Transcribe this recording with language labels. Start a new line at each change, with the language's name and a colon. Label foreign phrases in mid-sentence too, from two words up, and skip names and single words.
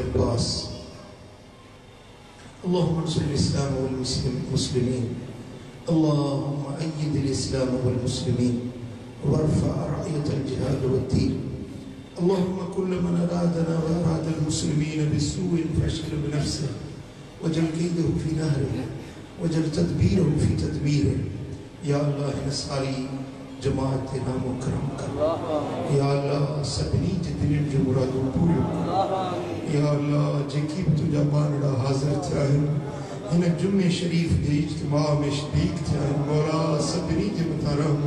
Arabic: عباس اللهم انصر الإسلام والمسلمين اللهم أيد الإسلام والمسلمين وارفع راية الجهاد والدين اللهم كل من أرادنا وأراد المسلمين بسوء فاشغله بنفسه واجعل كيده في نحره واجعل تدبيره في
Sindhi: तदबीरिही या अल्लाह हिन सारी जमात ते नामो करम कर या अल्लाह सभिनी जे दिलनि जो मुरादूं पूरियूं कर या अल्लाह जेकी भी तुझा बानड़ा हाज़िर थिया आहिनि हिन जुम्मे शरीफ जे इज्तिमा में शरीक थिया आहिनि मौला सभिनी जे मथां रहमो